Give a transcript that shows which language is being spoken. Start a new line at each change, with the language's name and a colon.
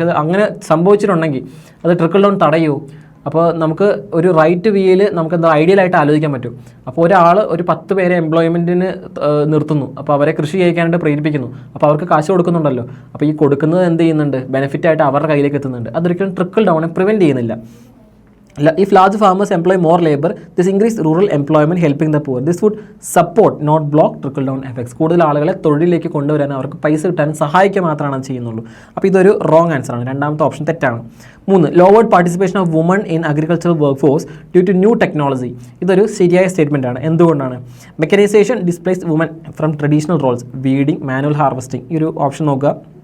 Malayalam: പക്ഷേ അത് അങ്ങനെ സംഭവിച്ചിട്ടുണ്ടെങ്കിൽ അത് ട്രിക്കിൾ ഡൗൺ തടയുമോ? അപ്പോൾ നമുക്ക് ഒരു റൈറ്റ് വേയിൽ നമുക്ക് എന്താ ഐഡിയലായിട്ട് ആലോചിക്കാൻ പറ്റും. അപ്പോൾ ഒരാൾ ഒരു 10 പേരെ എംപ്ലോയ്മെൻറ്റിന് നിർത്തുന്നു, അപ്പോൾ അവരെ കൃഷി ചെയ്യിക്കാനായിട്ട് പ്രേരിപ്പിക്കുന്നു, അപ്പോൾ അവർക്ക് കാശ് കൊടുക്കുന്നുണ്ടല്ലോ. അപ്പോൾ ഈ കൊടുക്കുന്നത് എന്ത് ചെയ്യുന്നുണ്ട്, ബെനിഫിറ്റായിട്ട് അവരുടെ കയ്യിലേക്ക് എത്തുന്നുണ്ട്. അതൊരിക്കലും ട്രിക്കിൾ ഡൗണെ പ്രിവെൻറ്റ് ചെയ്യുന്നില്ല.
English: If large farmers employ more labor, this increase rural employment helping the poor. This would support, not block, trickle down effects.
Malayalam: കൂടുതൽ ആളുകളെ തൊഴിലിലേക്ക് കൊണ്ടുവരാൻ അവർക്ക് പൈസ കിട്ടാൻ സഹായിക്കുക മാത്രമാണ് ചെയ്യുന്നുള്ളൂ. അപ്പോൾ ഇതൊരു റോങ് ആൻസർ ആണ്. രണ്ടാമത്തെ ഓപ്ഷൻ തെറ്റാണ്.
English: 3, lowered participation of woman in agricultural work force due to new technology.
Malayalam: ഇതൊരു ശരിയായ സ്റ്റേറ്റ്മെൻ്റ് ആണ്. എന്തുകൊണ്ടാണ്?
English: Mechanisation displace woman from traditional roles, weeding, manual harvesting.
Malayalam: ഈ ഒരു ഓപ്ഷൻ നോക്കുക.